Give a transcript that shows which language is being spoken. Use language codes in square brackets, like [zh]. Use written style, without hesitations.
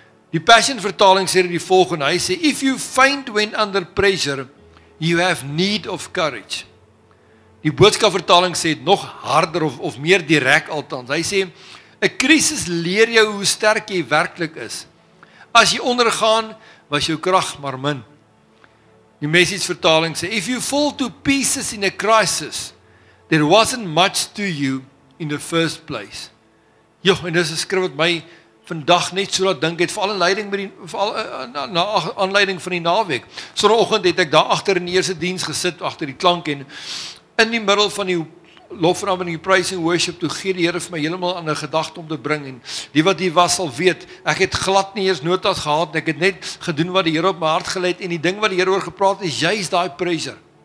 [af] Die Passion vertaling sê dit die volgende, hy sê, [en] if you faint when under pressure, you have need of courage. [af] Die Boodskap vertaling sê dit nog harder of meer direk althans. Hy sê, 'n krisis leer jou hoe sterk jy werklik is. As jy ondergaan, was jou krag maar min. Die Message vertaling sê, [en] if you fall to pieces in a crisis, there wasn't much to you in the first place. [af] Jo, en dis 'n skrif wat my vandag net so laat dink het, veral in leiding met na aanleiding van die naweek. Sondagoggend het ek daar agter in die eerste diens gesit, agter die klank en in die middel van die lofnaam en die praise and worship, toe gee die Here vir my heeltemal 'n gedagte om te bring en die wat hier was sal weet, ek het glad nie eers notas gehad, ek het net gedoen wat die Here op my hart gelê het en die ding wat die Here oor gepraat het, is juist daai pressure.